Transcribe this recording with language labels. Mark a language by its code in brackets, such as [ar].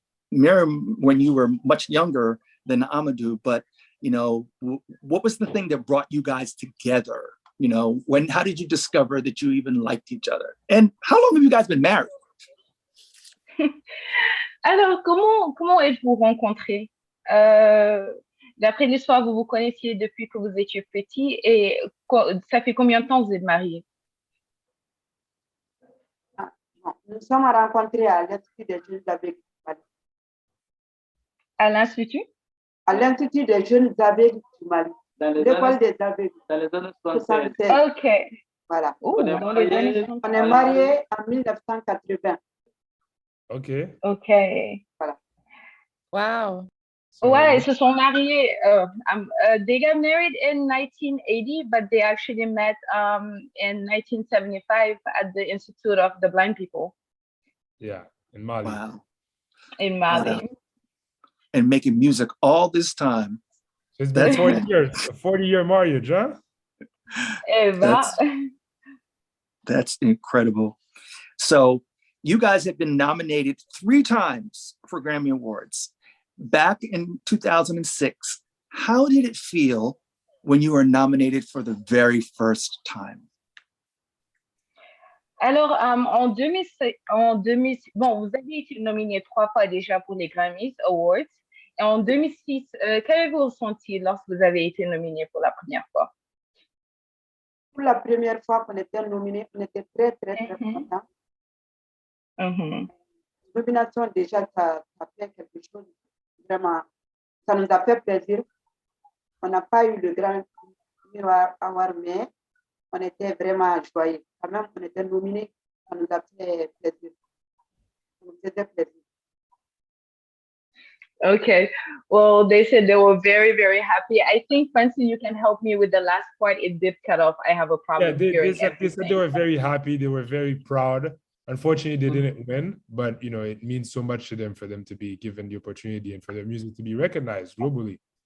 [en] Mariam, when you were much younger than Amadou, but you know, what was the thing that brought you guys together? You know, how did you discover that you even liked each other? And how long have you guys been married? [fr] Alors, comment êtes-vous rencontrés? D'après l'histoire, vous vous connaissiez depuis que vous étiez petit, et ça fait combien de temps vous êtes mariés? Nous sommes rencontrés à l'Institut des jeunes aveugles du Mali. À l'Institut? À l'Institut des jeunes aveugles du Mali. L'école des aveugles. Dans les années 76. Ok. Voilà. On est mariés en 1980. Ok. Ok. Voilà. [en] Wow. [fr] Ouais, ils se sont mariés. [en] They got married in 1980, but they actually met in 1975 at the Institute of the Blind People. Yeah, in Mali. Wow. In Mali. Wow. And making music all this time. It's been 40 years, a 40-year marriage, huh? That's incredible. So you guys have been nominated 3 times for Grammy Awards. back in 2006, how did it feel when you were nominated for the very first time? [fr] Alors, en 2006, bon, vous avez été nominé 3 fois déjà pour les Grammys Awards. Et en 2006, qu'avez-vous ressenti lorsque vous avez été nominé pour la première fois? Pour la première fois qu'on était nominé, on était très, très, très contents. Nomination, déjà, ça fait quelque chose. Vraiment, ça nous a fait plaisir. On n'a pas eu le grand miroir award, mais on était vraiment joyeux. Quand même, on était nominé, ça nous a fait plaisir. Ça nous faisait plaisir. [en] Okay. Well, they said they were very, very happy. I think, Francis, you can help me with the last part. It did cut off. I have a problem hearing they said they were very happy. They were very proud. Unfortunately, they didn't win, but you know, it means so much to them for them to be given the opportunity and for their music to be recognized globally.